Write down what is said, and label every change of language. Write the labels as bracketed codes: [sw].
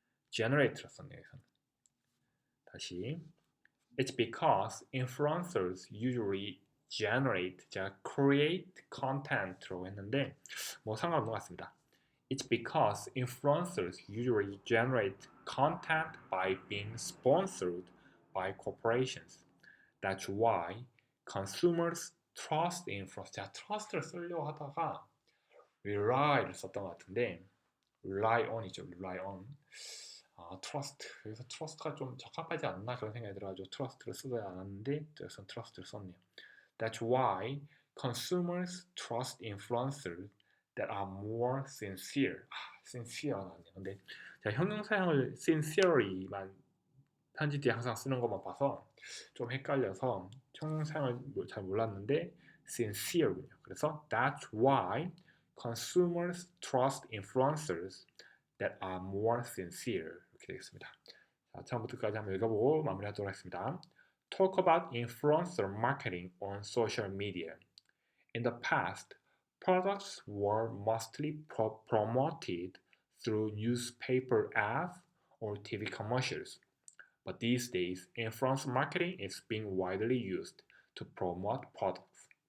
[ko] generate를 썼네요. 다시 [en] It's because influencers usually generate, [ko] 제가 create content라고 했는데 뭐 상관없는 것 같습니다. [en] It's because influencers usually generate content by being sponsored by corporations. That's why consumers trust influencers. [ko] 제가 trust를 쓰려고 하다가 rely를 썼던 것 같은데 rely on이죠. [en] rely on. trust. [ko] 여기서 trust가 좀 적합하지 않나 그런 생각이 들어가지고 trust를 쓰지 않았는데 여기서 trust를 썼네요. [en] That's why consumers trust influencers that are more sincere. sincere [ko] 나왔네요. 근데 제가 형용사형을 sincerely만 편지 뒤에 항상 쓰는 것만 봐서 좀 헷갈려서 형용사형을 잘 몰랐는데 sincere군요. 그래서 [en] that's why consumers trust influencers that are more sincere. [ko] 이렇게 되겠습니다. 자, 처음부터 끝까지 한번 읽어보고 마무리하도록 하겠습니다. [en] Talk about influencer marketing on social media. In the past, products were mostly promoted through newspaper ads or TV commercials. But these days, influencer marketing is being widely used to promote products.